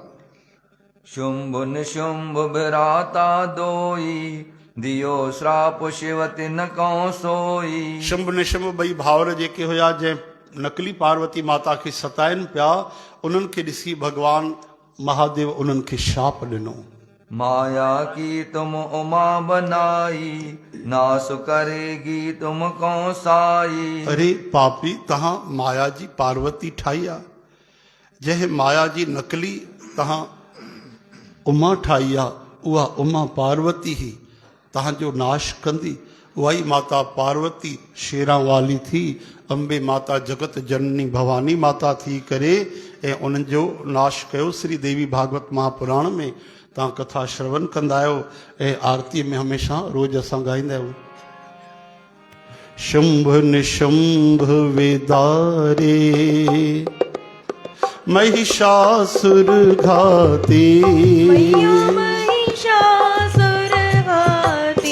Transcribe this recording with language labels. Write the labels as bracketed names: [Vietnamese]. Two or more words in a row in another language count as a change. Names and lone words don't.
[Hindi] शुंभ निशुंभ बिराता दोई, दियो श्राप शिव तिन को सोई। [Sindhi] शुंभ निशुंभ ॿई भाउर जेके हुया जंहिं नकली पार्वती माता खे सताइनि पिया, उन्हनि खे ॾिसी भगवान महादेव उन्हनि खे शाप ॾिनो। [Hindi] माया की तुम उमा बनाई, नास करेगी तुमको साई। [Sindhi] अरे पापी, तव्हां माया जी पार्वती ठाही आहे, जंहिं माया जी नकली तव्हां उमा ठाही आहे, उहा उमा पार्वती ही तव्हांजो नाश कंदी। उहा ई माता पार्वती शेरां वाली थी, अंबे माता जगत जननी भवानी माता थी करे ऐं उन्हनि जो नाश कयो। श्री देवी भागवत महापुराण में तव्हां कथा श्रवण कंदा आहियो ऐं आरतीअ में हमेशा रोज़ असां ॻाईंदा आहियूं। [Hindi] शुंभ निशुंभ वेदारे, महिषासुर घाते, महिषासुर घाते।